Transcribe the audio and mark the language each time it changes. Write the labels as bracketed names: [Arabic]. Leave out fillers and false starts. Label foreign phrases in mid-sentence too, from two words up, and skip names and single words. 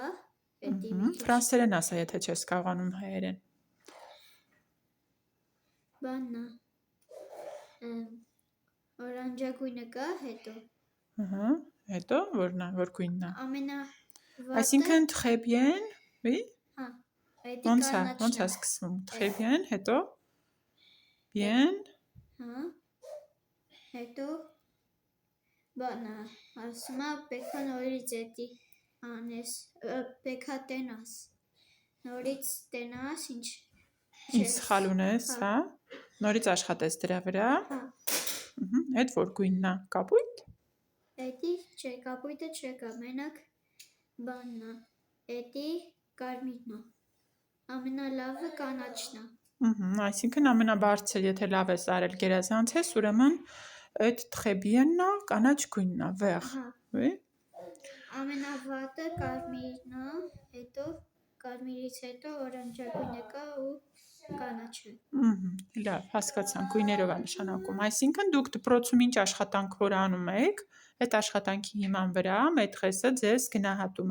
[Armenian] Ֆրանսերեն ասա, եթե չես կարողանում հայերեն։ Բանն է։ Օրանջագույնը կա հետո։ Հետո որն է, որ գույնն է։ Ամենավատը։ [French] Այսինքն très bien, oui։ [Armenian] Հա։ Ոնց է սկսվում։ [French] Très bien, [Armenian] հետո bien։ Հա։ Հետո բանա, ասում է պետք է նորից էդի անես, պետք է տենաս։ Նորից տենաս, ինչ Ինչ սխալ ունես, հա։ Նորից աշխատես դրա վրա։ Հա։ Այդ որ գույնն է, կապույտ։ Էդի չէ, կապույտը չկա, մենակ բանն է։ Էդի կարմիրն է։ Ամենալավը կանաչն է։ Այսինքն ամենաբարձր, եթե լավ ես արել գերազանց, ուրեմն այդ [French] très bien- [Armenian] ն է, կանաչ գույնն է, [French] vert, oui։ [Armenian] Ամենավատը կարմիրն է, հետո կարմիրից հետո օրանջագույնը կա ու կանաչը։ Լավ, հասկացանք, գույներով է նշանակում։ Այսինքն դուք դպրոցում ինչ աշխատանքներ անում եք, այդ աշխատանքի հիման վրա մեթրեսը ձեզ գնահատում